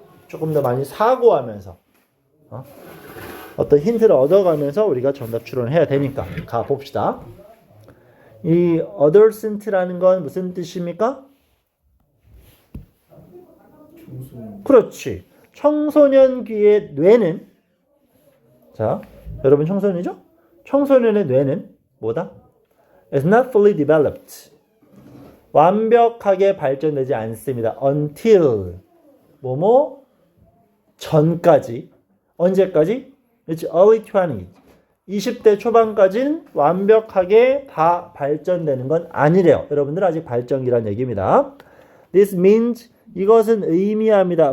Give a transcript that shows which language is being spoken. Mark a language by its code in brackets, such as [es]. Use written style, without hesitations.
[ko] 조금 더 많이 사고하면서 어떤 힌트를 얻어가면서 우리가 정답 추론해야 되니까 가봅시다. 이 adolescent라는 건 무슨 뜻입니까? 그렇지. 청소년기의 뇌는, 자, 여러분 청소년이죠? 청소년의 뇌는 뭐다? [en] It's not fully developed. [ko] 완벽하게 발전되지 않습니다. Until 뭐뭐 전까지. 언제까지? [en] It's early 20s. [ko] 20대 초반까지는 완벽하게 다 발전되는 건 아니래요. 여러분들 아직 발전기란 얘기입니다. [en] This means [ko] 이것은 의미합니다.